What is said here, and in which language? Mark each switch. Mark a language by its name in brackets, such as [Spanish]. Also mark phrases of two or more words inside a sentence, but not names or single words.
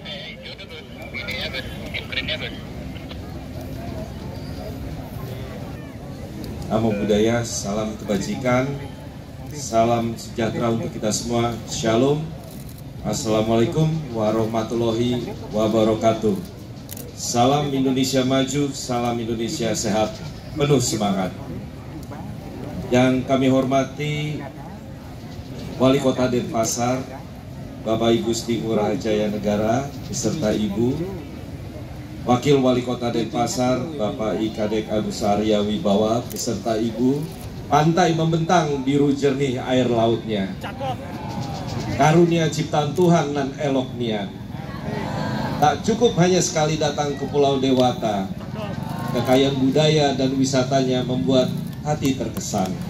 [Pali] Namo Buddhaya, [Indonesian] salam kebajikan, salam sejahtera untuk kita semua. Shalom. [Arabic] السلام عليكم ورحمة الله وبركاته. [Indonesian] Salam Indonesia maju, salam Indonesia sehat, penuh semangat. Yang kami hormati Wali Kota Denpasar, Bapak Ibu Gusti Ngurah Jaya Negara beserta Ibu, Wakil Wali Kota Denpasar, Bapak I Kadek Agus Arya Wibawa beserta Ibu. Pantai membentang biru jernih air lautnya, karunia ciptaan Tuhan nan elok niat. Tak cukup hanya sekali datang ke Pulau Dewata, kekayaan budaya dan wisatanya membuat hati terkesan.